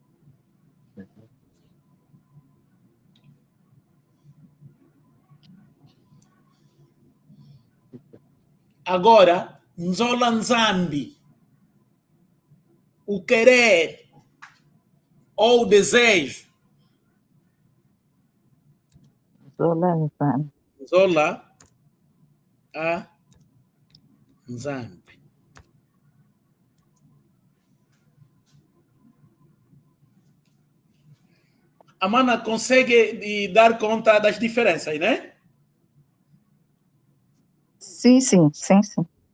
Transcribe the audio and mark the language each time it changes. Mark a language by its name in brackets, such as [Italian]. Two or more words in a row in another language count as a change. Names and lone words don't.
[Portuguese] Agora, [Kongo] Nzola Nzambi. [Portuguese] O querer ou o desejo. [Kongo] Zola Nzambi. Zola a Nzambi. [Portuguese] A mana consegue dar conta das diferenças, né? Sim, sim, sim, sim.